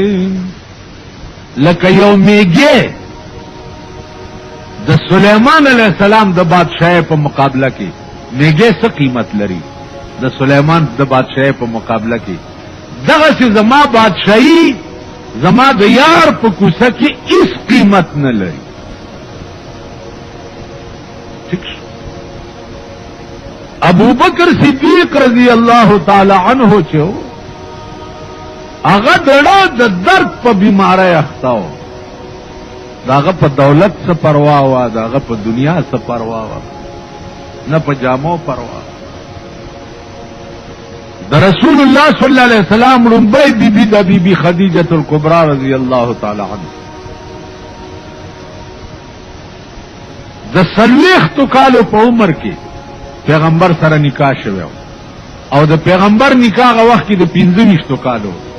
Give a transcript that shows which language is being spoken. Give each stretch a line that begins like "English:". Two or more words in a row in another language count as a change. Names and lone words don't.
Pashto: لکه یو میږي د سلیمان
Arabic: علیہ السلام
Pashto: د بادشاہي په مقابله کې میږي څه قیمت لري، د سلیمان د بادشاہي په مقابله کې دغسې زما بادشاہي زما د یار په کوڅه کې هیڅ قیمت نه لري. ابو بکر صدیق
Arabic: رضی اللہ تعالی عنہ
Pashto: چې هغه دړه د درد په بیماری اخته و، داغه په دولت څه پروا وه، داغه په دنیا څه پروا وه، نه په جامو پروا. د رسول الله
Arabic: صلی الله علیه وسلم
Pashto: لومړی بیبي د بیبي خدیجه الکبرى
Arabic: رضی الله تعالی عنها
Pashto: د 40 کالو په عمر کې پیغمبر سره نکاح شوی او د پیغمبر نکاح هغه وخت کې د 25 کالو.